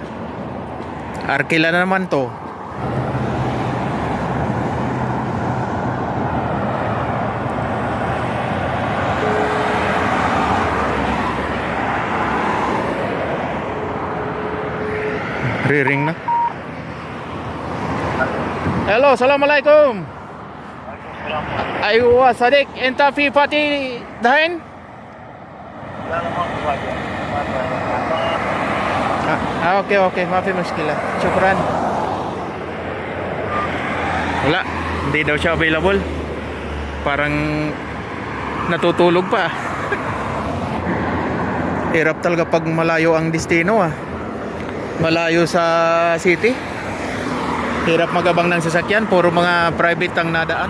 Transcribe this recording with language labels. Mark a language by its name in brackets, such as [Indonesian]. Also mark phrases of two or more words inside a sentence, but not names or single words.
[Filipino] Arkila na naman to. Riring na. [Arabic] Hello, assalamualaikum. أيوه صادق، إنت في فاتح دحين? Okay, ما في مشكلة. شكرًا. [Filipino] Wala, hindi daw siya available. Parang natutulog pa. Hirap talaga pag malayo ang destino, ah. Malayo sa city, hirap magabang ng sasakyan, puro mga private ang nadaan.